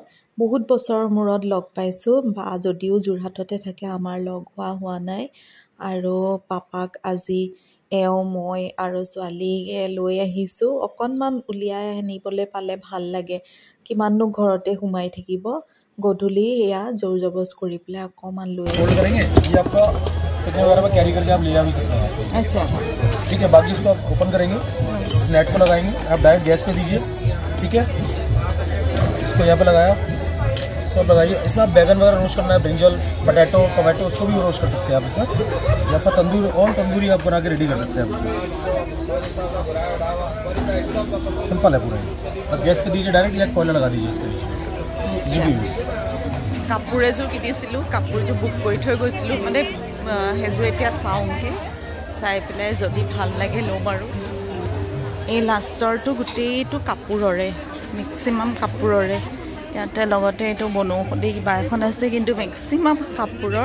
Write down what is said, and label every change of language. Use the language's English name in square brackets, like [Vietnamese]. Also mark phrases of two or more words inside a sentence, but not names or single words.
[Assamese] বহুত বছৰৰ মূৰত লগ পাইছোঁ, বা যদিও যোৰহাটতে থাকে আমাৰ লগ হোৱা নাই। আৰু পাপাক আজি এওঁ মই আৰু ছোৱালীয়ে লৈ আহিছোঁ। অকণমান উলিয়াই আনিবলৈ পালে ভাল লাগে, কিমাননো ঘৰতে সোমাই থাকিব। গধূলি এয়া জোৰ জবজ কৰি পেলাই অকণমান লৈ [Hindi] अच्छा ठीक है। बाकी इसको आप ओपन करेंगे, इस नेट को लगाएंगे, आप डायरेक्ट गैस पे दीजिए। ठीक है, इसको यहाँ पे लगाया, इसमें लगाइए। इसमें आप बैगन वगैरह रोस्ट करना है, [English] brinjal, potato, tomato, [Hindi] उसको भी रोस्ट कर सकते हैं आप इसमें। या पर तंदूरी आप बना के रेडी कर सकते हैं आप इसमें। सिंपल है पूरा, बस गैस पे दीजिए डायरेक्ट, या कोयला लगा दीजिए इसके लिए। [Assamese] কাপোৰ এযোৰ কিনিছিলোঁ, কাপোৰযোৰ বুক কৰি থৈ গৈছিলোঁ, মানে সেইযোৰ এতিয়া চাওঁগৈ, চাই পেলাই যদি ভাল লাগে ল'ম। আৰু এই লাষ্টৰটো গোটেইটো কাপোৰৰে, মেক্সিমাম কাপোৰৰে। ইয়াতে লগতে এইটো বনৌষধি কিবা এখন আছে, কিন্তু মেক্সিমাম কাপোৰৰ।